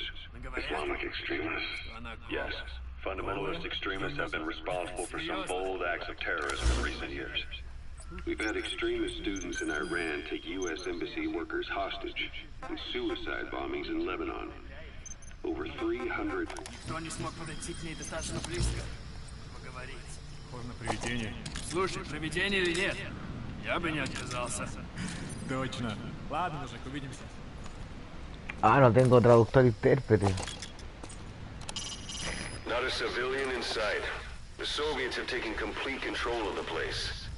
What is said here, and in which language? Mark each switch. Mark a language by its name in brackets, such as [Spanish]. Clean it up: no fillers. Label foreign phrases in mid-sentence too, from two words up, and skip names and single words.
[English] Islamic extremists? Yes. Fundamentalist extremists have been responsible for some bold acts of terrorism in recent years. We've had extremist students in Iran take U.S. embassy workers hostage and suicide bombings in Lebanon. Over 300. [Russian] Никто не смог подойти к ней достаточно близко. Поговорить. Можно привидение. Слушай, привидение или нет? Я бы не отказался. Точно. Ладно, мужик, увидимся. [Spanish] Ah, no tengo traductor intérprete. [English] Not a civilian in sight. The Soviets have taken complete control of the place.